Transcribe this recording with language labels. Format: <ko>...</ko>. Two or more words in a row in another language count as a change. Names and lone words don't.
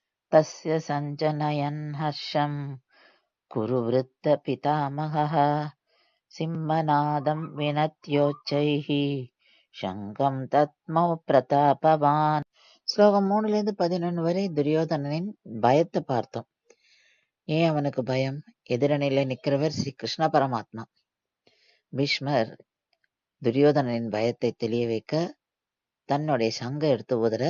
<sa>तस्य सञ्जनयन् हर्षं कुरुवृत्त पितामहः सिंहनादं विनत्योच्चैः शङ्खं दध्मौ प्रतापवान्.</sa> <ta>ஸ்லோகம் 3-11 வரை துரியோதனனின் பயத்தை பார்த்தோம். ஏன் அவனுக்கு பயம்? எதிரணியில நிக்கிறவர் ஸ்ரீ கிருஷ்ண பரமாத்மா. பீஷ்மர் துரியோதனனின் பயத்தை தெளிய வைக்க தன்னுடைய சங்க எடுத்து ஊதுறார்.</ta>